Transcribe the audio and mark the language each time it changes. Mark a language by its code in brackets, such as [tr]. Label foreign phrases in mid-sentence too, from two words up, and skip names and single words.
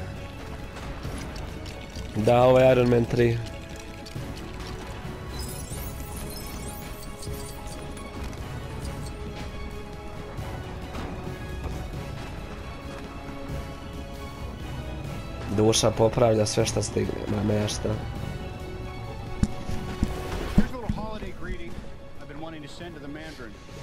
[sr] Da, ovo je Iron Man 3. Duša popravlja sve što stigne, ma nešto. [en] Here's a little holiday greeting I've been wanting to send to the Mandarin.